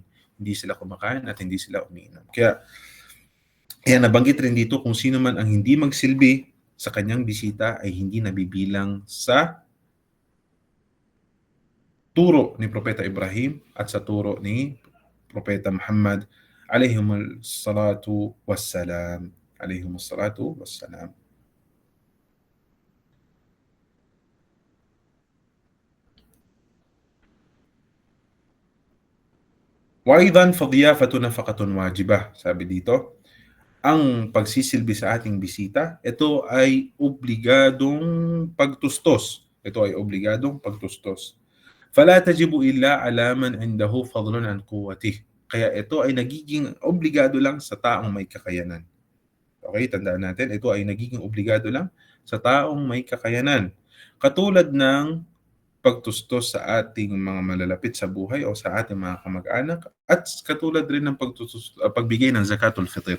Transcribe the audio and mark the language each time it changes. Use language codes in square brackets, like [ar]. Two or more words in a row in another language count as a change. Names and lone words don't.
[tl] Hindi sila kumakain at hindi sila umiinom. Kaya nabanggit rin dito kung sino man ang hindi magsilbi sa kanyang bisita ay hindi nabibilang sa turo ni Propeta Ibrahim at sa turo ni Propeta Muhammad [ar] عليهم الصلاة والسلام. عليهم الصلاة والسلام. وأيضا فضيافة نفقة واجبة. [tl] Sabi dito, ang pagsisilbi sa ating bisita, ito ay obligadong pagtustos. Ito ay obligadong pagtustos. [ar] فلا تجب إلا على من عنده فضل عن قوته. [tl] Kaya ito ay nagiging obligado lang sa taong may kakayanan. Okay, tandaan natin, ito ay nagiging obligado lang sa taong may kakayanan. Katulad ng pagtustos sa ating mga malalapit sa buhay o sa ating mga kamag-anak, at katulad rin ng pagbigay ng [ar] زكاة الفطر.